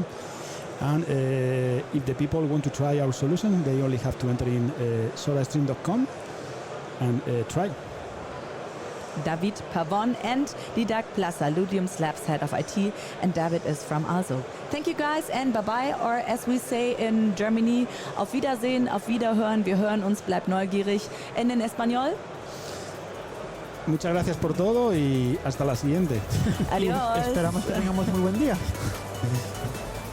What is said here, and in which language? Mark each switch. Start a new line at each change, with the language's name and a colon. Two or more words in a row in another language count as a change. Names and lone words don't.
English: And if the people want to try our solution, they only have to enter in solarstream.com and try. David Pavon and Didac Plaza, Ludium Lab's head of IT, and David is from ALSO. Thank you guys and bye-bye, or as we say in Germany,
German: auf Wiedersehen, auf Wiederhören, wir hören uns, bleibt neugierig.
Spanish: En español. Muchas gracias por todo y hasta la siguiente. Adiós. Esperamos que tengamos muy buen día.